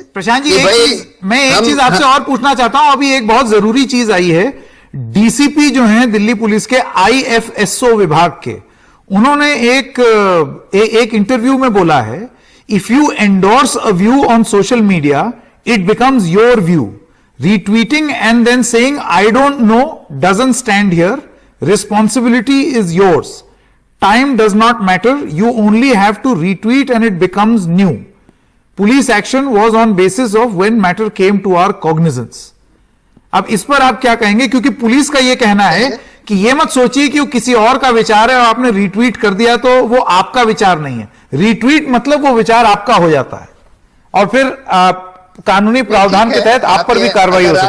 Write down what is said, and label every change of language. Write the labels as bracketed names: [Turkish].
[Hindi] प्रशांत जी, मैं एक चीज आपसे और पूछना चाहता हूं। अभी एक बहुत जरूरी चीज आई है, डीसीपी जो हैं दिल्ली पुलिस के आईएफएसओ विभाग के, उन्होंने एक इंटरव्यू में बोला है, [English] If you endorse a view on social media it becomes your view. Retweeting and then saying, I don't know, doesn't stand here. Responsibility is yours. Time does not matter. You only have to retweet and it becomes new. Police action was on basis of when matter came to our cognizance. [Hindi] अब इस पर आप क्या कहेंगे? क्योंकि police का यह कहना है कि यह मत सोचिए कि वो किसी और का विचार है और आपने रीट्वीट कर दिया तो वो आपका विचार नहीं है. रीट्वीट मतलब वो विचार आपका हो जाता है और फिर कानूनी प्रावधान के तहत आप पर भी कार्रवाई हो सकती है.